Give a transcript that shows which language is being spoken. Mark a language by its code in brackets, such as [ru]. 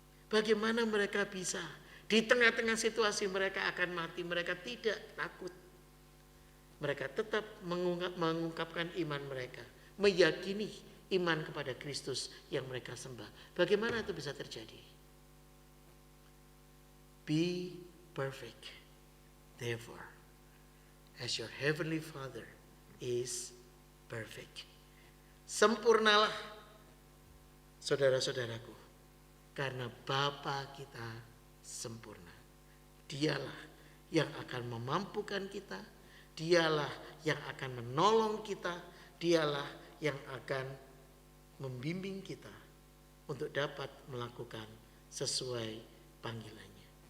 [id] Bagaimana mereka bisa di tengah-tengah situasi mereka akan mati, mereka tidak takut. Mereka tetap mengungkapkan iman mereka, meyakini iman kepada Kristus yang mereka sembah. Bagaimana itu bisa terjadi? [en] Be perfect, therefore, as your heavenly Father is perfect. [id] Sempurnalah, saudara-saudaraku, karena Bapa kita sempurna. Dialah yang akan memampukan kita, Dialah yang akan menolong kita, dialah yang akan membimbing kita untuk dapat melakukan sesuai panggilannya.